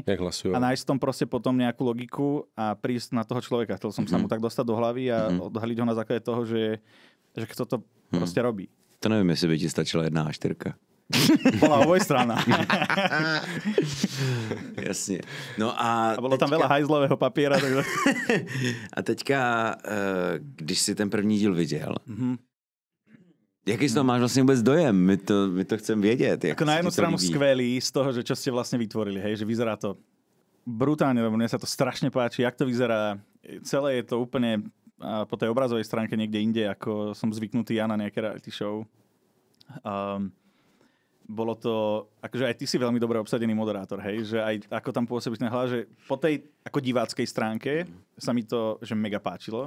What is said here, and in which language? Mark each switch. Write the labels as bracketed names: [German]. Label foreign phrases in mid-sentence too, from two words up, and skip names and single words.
[Slovak] A nájsť v tom proste potom nejakú logiku a prísť na toho človeka. Chcel som sa mu tak dostať do hlavy a odhaliť ho na základe toho, že kto to proste robí. To neviem, jestli by ti stačila jedna A4. Bola obojstrana. [Czech] Jasně. No a [Slovak] bolo tam veľa hajzlového papiera. Takže... [Czech] A teďka, když si ten první díl viděl, jaký z toho máš vlastně vůbec dojem? My to chcem vědět. [Slovak] Ako na jednu stranu skvelý z toho, že čo ste vlastne vytvorili, hej, že vyzerá to brutálne, lebo mne sa to strašne páči, jak to vyzerá. Celé je to úplne po tej obrazovej stránke niekde inde, ako som zvyknutý ja na nejaké reality show. Bolo to, akože aj ty si veľmi dobre obsadený moderátor, hej, že aj ako tam pôsobíš ten hlas, že po tej ako diváckej stránke sa mi to, že mega páčilo.